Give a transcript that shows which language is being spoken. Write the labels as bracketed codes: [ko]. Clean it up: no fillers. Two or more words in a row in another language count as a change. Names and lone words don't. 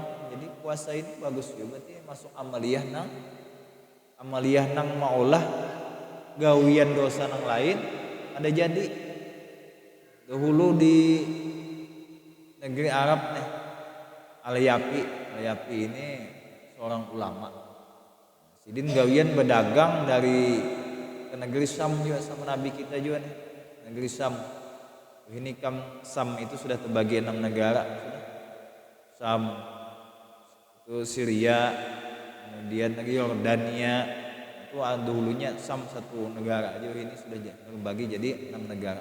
[bjn] Jadi puasa ini bagus juga berarti masuk amaliyah nang maulah gawian dosa nang lain ada jadi. [id] dahulu di negeri Arab nih, Al-Yapi ini seorang ulama. [bjn] Sidin gawian berdagang dari ke negeri Syam juga sama Nabi kita juga nih, negeri Syam. [id] Ini kan Syam itu sudah terbagi 6 negara. Syam itu Syria, kemudian negeri Yordania, itu dahulunya Syam satu negara aja, ini sudah terbagi jadi 6 negara.